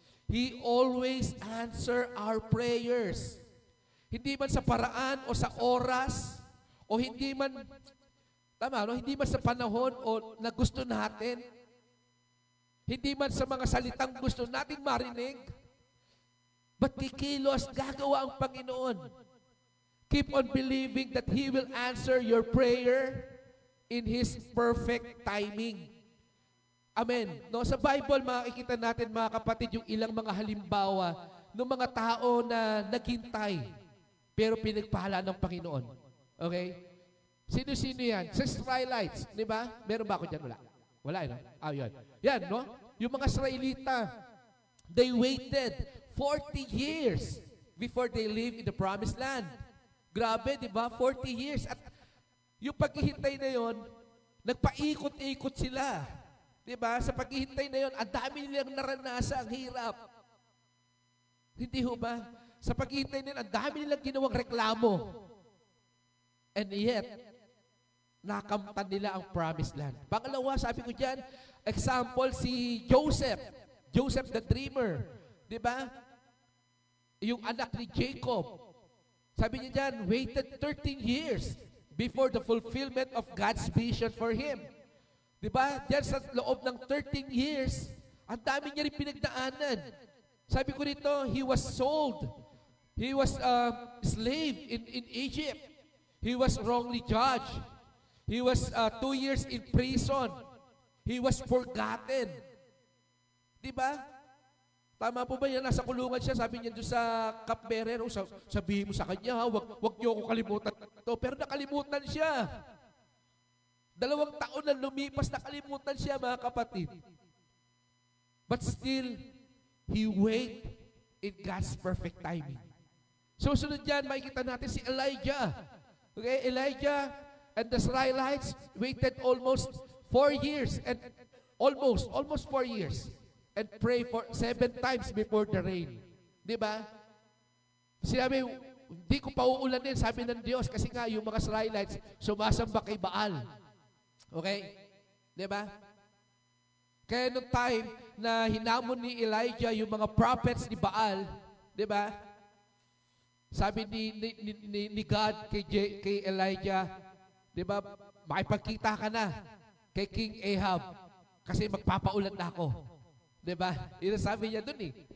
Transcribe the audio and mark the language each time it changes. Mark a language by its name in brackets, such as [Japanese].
[English] He always answer our prayers. [Filipino] Hindi man sa paraan o sa oras, o hindi man, hindi man sa panahon o na gusto natin, hindi man sa mga salitang gusto natin marinig, but kikilos, gagawa ang Panginoon. [English] Keep on believing that He will answer your prayer in His perfect timing. Amen. [Filipino] No, sa Bible, makikita natin, mga kapatid, yung ilang mga halimbawa ng mga tao na naghintay, pero pinagpahala ng Panginoon. Okay? Sino-sino yan? Sa Israelites, di ba? Meron ba ako dyan? Wala. Wala, no? Yun. Yan, no? Yung mga Israelita, [English] they waited 40 years before they live in the promised land. [Filipino] Grabe, di ba? 40 years. At yung paghihintay na yon, nagpaikot-ikot sila. Di ba? Sa paghihintay na yon, ang dami nilang naranasan, ang hirap. Hindi ho ba? Sa paghihintay na yon, ang dami nilang ginawang reklamo. [English] And yet, [Filipino] nakamtan nila ang promised land. Pangalawa, sabi ko dyan, example, si Joseph. [English] Joseph the dreamer. [Filipino] Di ba? Yung anak ni Jacob. Sabi niya dyan, [English] waited 13 years before the fulfillment of God's vision for him. [Filipino] Di ba? Diyan sa loob ng 13 years, ang dami niya rin pinagdaanan. Sabi ko rito, [English] he was sold. He was a slave in Egypt. He was wrongly judged. He was 2 years in prison. He was forgotten. [Filipino] Di ba? Tama po ba yan? Nasa kulungan siya, sabi niya doon sa cupbearer, sabihin mo sa kanya, wag niyo ako kalimutan ito. Pero nakalimutan siya. 2 taon na lumipas, nakalimutan siya, mga kapatid. [English] But still, he wait in God's perfect timing. [Filipino] Susunod dyan, makikita natin [English] si Elijah. Okay, Elijah and the Israelites waited almost 4 years and almost 4 years and pray for 7 times before the rain. [Filipino] Di ba? Sinabi, hindi ko pauulanin, sabi ng Diyos, kasi nga yung mga Israelites sumasamba kay Baal. Okay? Diba? Kaya nung time na hinamon ni Elijah yung mga prophets ni Baal, diba? Sabi ni God kay Elijah, diba, makipagkita ka na kay King Ahab kasi magpapaulan na ako. Diba? Yun ang sabi niya dun eh.